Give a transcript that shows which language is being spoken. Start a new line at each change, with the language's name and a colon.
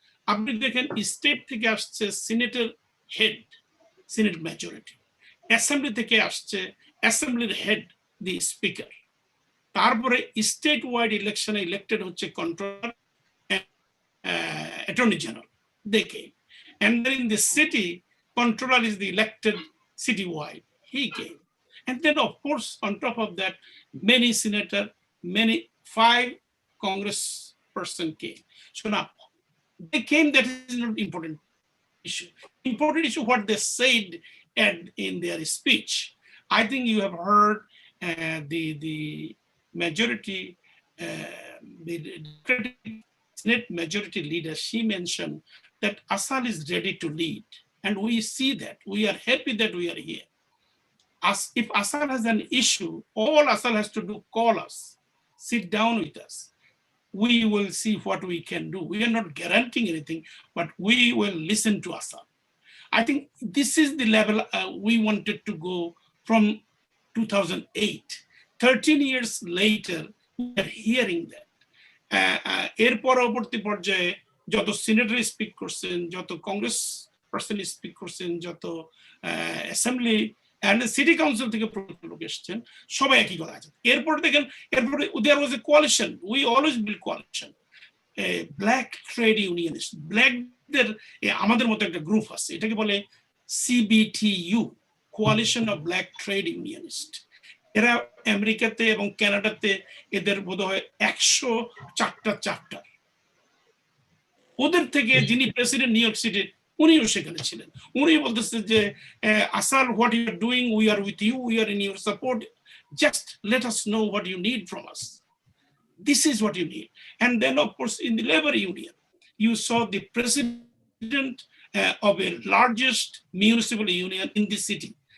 Bangla: আপনি দেখেন স্টেট থেকে আসছে সিনেটের হেড, সিনেট মেজরিটি, অ্যাসেম্বলি থেকে আসছে অ্যাসেম্বলির হেড, দি স্পিকার, তারপরে স্টেট ওয়াইড ইলেকশনে ইলেক্টেড হচ্ছে কন্ট্রোলার, অ্যাটর্নি জেনারেল, দেখে,
English: and then in the city controller is the elected citywide, he came. And then of course on top of that many senator, 5 congress person came. So now they came, that is not important issue. Important issue what they said and in their speech. I think you have heard the majority, the Senate majority leader, she mentioned that ASAAL is ready to lead, and we see that. We are happy that we are here. As if ASAAL has an issue, all ASAAL has to do, call us, sit down with us. We will see what we can do. We are not guaranteeing anything, but we will listen to ASAAL. I think this is the level we wanted to go from 2008. 13 years later, we are hearing that.
Bangla: এর পরবর্তী পর্যায়ে যত senator speak করছেন, যত Congress person speak করছেন, যত assembly and city council থেকে লোক এসেছেন, সবাই একই কথা আছে। এরপরে দেখেন, এরপরে
English: there was a coalition, we always build coalition,
Bangla: black trade unionist, ব্ল্যাকদের আমাদের মতো একটা গ্রুপ আছে, এটাকে বলে CBTU, coalition of black trade unionist. এরা আমেরিকাতে এবং কানাডাতে এদের বোধহয় 104টা চ্যাপ্টার। ওদের থেকে যিনি প্রেসিডেন্ট নিউ ইয়র্ক সিটির, উনিও সেখানে ছিলেন। উনি বলতেছে যে
English: ASAAL, what you are doing, we are with you, we are in your support, just let us know what you need from us. This is what you need. And then of course in the labor union, you saw the president of a largest municipal union in the city.